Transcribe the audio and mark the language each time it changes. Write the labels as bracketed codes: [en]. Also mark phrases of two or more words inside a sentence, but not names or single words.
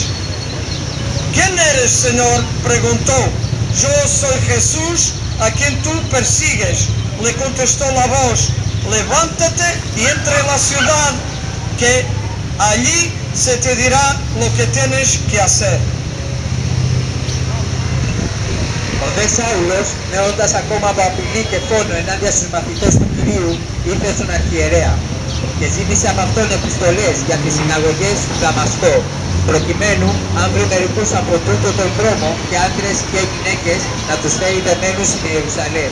[es] ¿Quién eres, Señor?, preguntó. Yo soy Jesús, a quien tú persigues, le contestó la voz. Levántate y entra en la ciudad, que allí se te dirá lo que tienes que hacer. [el] Ο δε Σάουλος, νέοντας ακόμα από απειλή και φόνο ενάντια στους μαθητές του Κυρίου, ήρθε στον αρχιερέα και ζήτησε από αυτόν επιστολές για τις συναγωγές του Δαμασκό, προκειμένου, αν βρει μερικούς από τούτο τον δρόμο και άντρες και γυναίκες, να τους φέρει δεμένους στην Ιερουσαλήμ.